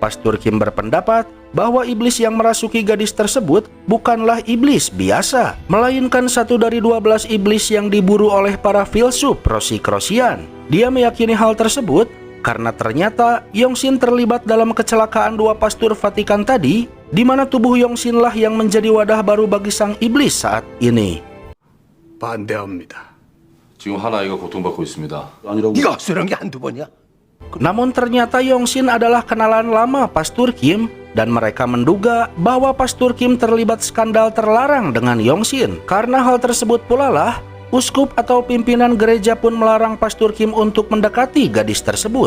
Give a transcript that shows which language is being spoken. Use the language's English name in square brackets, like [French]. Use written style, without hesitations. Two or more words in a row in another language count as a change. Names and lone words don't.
[Indonesian] Pastor Kim berpendapat bahwa iblis yang merasuki gadis tersebut bukanlah iblis biasa, melainkan satu dari 12 iblis yang diburu oleh para filsuf Rosicrucian. Dia meyakini hal tersebut karena ternyata Yongsin terlibat dalam kecelakaan dua pastor Vatikan tadi, di mana tubuh Yongsin lah yang menjadi wadah baru bagi sang iblis saat ini. [Korean] 반대합니다. 지금 한 아이가 고통받고 있습니다. 네가 헛소리한 게 한두 번이야? [Indonesian] Namun ternyata Yongsin adalah kenalan lama Pastor Kim dan mereka menduga bahwa Pastor Kim terlibat skandal terlarang dengan Yongsin. Karena hal tersebut pula lah, uskup atau pimpinan gereja pun melarang Pastor Kim untuk mendekati gadis tersebut.